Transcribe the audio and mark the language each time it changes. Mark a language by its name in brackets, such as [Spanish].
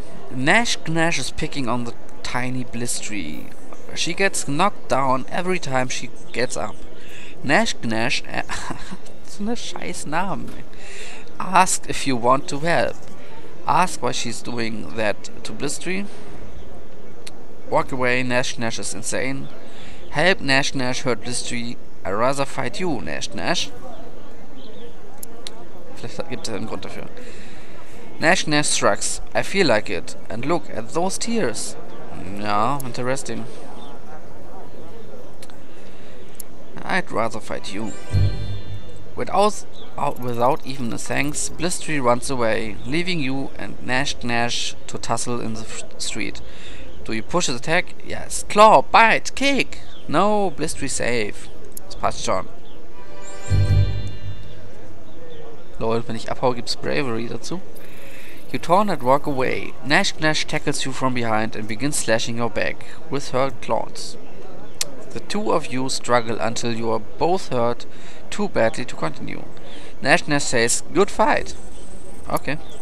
[English] Nash Gnash is picking on the tiny Blistry. She gets knocked down every time she gets up. [German] Nash Gnash, so eine scheiß Namen. [English] Ask if you want to help. Ask why she's doing that to Blistry. Walk away, Nash Nash is insane. Help, Nash Nash hurt Blistry. I'd rather fight you, Nash Nash. [German] Vielleicht gibt es einen Grund dafür. [English] Nash Nash shrugs. I feel like it. And look at those tears. [German] Ja, [English] interesting. I'd rather fight you. Without even a thanks, Blistry runs away, leaving you and Nash to tussle in the street. Do you push his attack? Yes. Claw, bite, kick! No, Blistry safe. [German] Das passt schon. Lol, wenn ich abhaue, gibt's Bravery dazu. [English] You turn and walk away. Nash tackles you from behind and begins slashing your back with her claws. The two of you struggle until you are both hurt too badly to continue. Nash says, good fight. Okay.